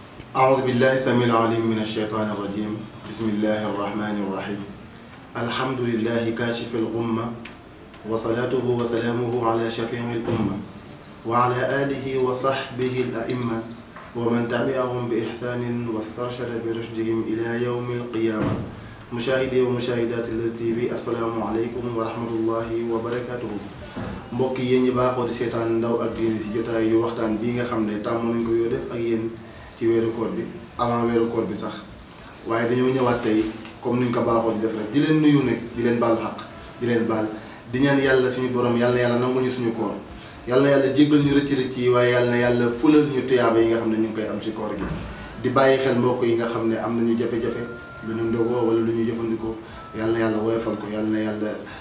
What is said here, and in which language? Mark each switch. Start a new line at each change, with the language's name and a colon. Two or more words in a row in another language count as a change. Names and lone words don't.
Arabic: أعوذ بالله السميع العليم من الشيطان الرجيم بسم الله الرحمن الرحيم الحمد لله كاشف الغمة وصلاته وسلامه على شفيع الأمة وعلى آله وصحبه الأئمة ومن تبعهم بإحسان واسترشد برشدهم إلى يوم القيامة مشاهدي ومشاهدات Leuz TV السلام عليكم ورحمة الله وبركاته
Wolof: mbokk yi ñi baaxoo di seetaan ndaw ak diine ci jotaay yu waxtaan bii nga xam ne tàmm nañ ko yoo def ak yéen ci weeru koor bi avant weeru koor bi sax waaye dañoo ñëwaat tey comme niñ ko baaxoo di def rek di leen nuyu nag di leen baal xaq di leen baal di ñaan yàlla suñu borom yàlla nangul ñu suñu koor yàlla jéggal ñu rëcc yi waaye yàlla fulal ñu tuyaaba yi nga xam ne ñu ngi koy am ci koor gi di bàyyi xel mbokk yi nga xam ne am nañu jafe-jafe lu ñu ndogoo wala lu ñu jëfandikoo yàlla woyofal ko yàlla